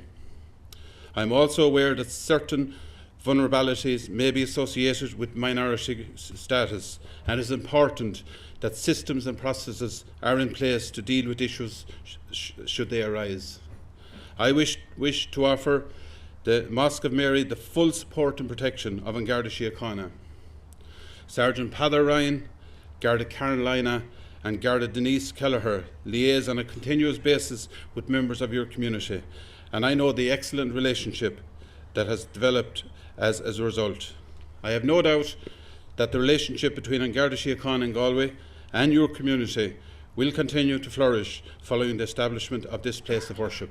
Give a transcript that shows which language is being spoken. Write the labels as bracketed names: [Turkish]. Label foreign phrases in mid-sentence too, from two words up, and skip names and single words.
[English] I am also aware that certain vulnerabilities may be associated with minority status, and it is important that systems and processes are in place to deal with issues should they arise. I wish to offer the Mosque of Mary the full support and protection of An Garda Síochána. Sergeant Peadar Ryan, Garda Carolina and Garda Denise Kelleher liaise on a continuous basis with members of your community, and I know the excellent relationship that has developed as a result. I have no doubt that the relationship between An Garda Síochána and Galway and your community will continue to flourish following the establishment of this place of worship.